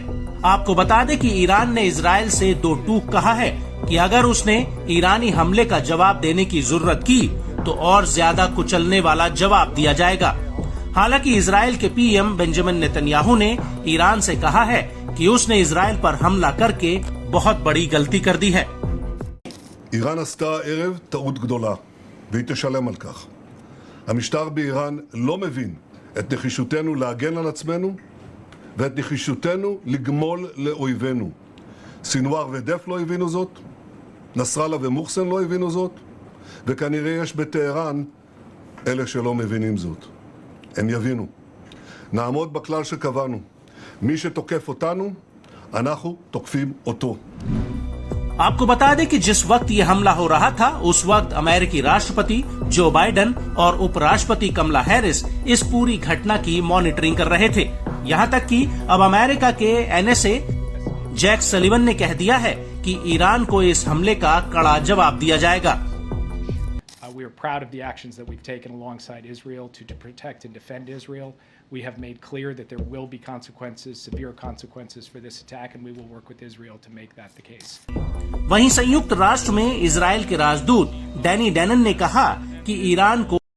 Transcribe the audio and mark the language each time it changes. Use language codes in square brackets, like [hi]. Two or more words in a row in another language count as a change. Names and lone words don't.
[hi] आपको बता दें कि ईरान ने इजराइल से दो टूक कहा है कि अगर उसने ईरानी हमले का जवाब देने की जरूरत की तो और ज्यादा कुचलने वाला जवाब दिया जाएगा। हालांकि इजराइल के पीएम बेंजामिन नेतन्याहू ने ईरान से कहा है कि उसने इजराइल पर हमला करके बहुत बड़ी गलती कर दी है। [he] איראן עשתה הערב טעות גדולה, והיא תשלם על כך. המשטר באיראן לא מבין את נחישותנו להגן על עצמנו ואת נחישותנו לגמול לאויבינו. סינואר ודף לא הבינו זאת, נסראללה ומוחסן לא הבינו זאת, וכנראה יש בטהרן אלה שלא מבינים זאת. הם יבינו. נעמוד בכלל שקבענו. מי שתוקף אותנו, אנחנו תוקפים אותו. [hi] आपको बता दें कि जिस वक्त ये हमला हो रहा था उस वक्त अमेरिकी राष्ट्रपति जो बाइडेन और उपराष्ट्रपति कमला हैरिस इस पूरी घटना की मॉनिटरिंग कर रहे थे। यहाँ तक कि अब अमेरिका के NSA जैक सलिवन ने कह दिया है कि ईरान को इस हमले का कड़ा जवाब दिया जाएगा। [en] We are proud of the actions that we've taken alongside Israel to protect and defend Israel. We have made clear that there will be consequences, severe consequences for this attack, and we will work with Israel to make that the case. [hi] वहीं संयुक्त राष्ट्र में इजराइल के राजदूत डैनी डैनन ने कहा कि ईरान को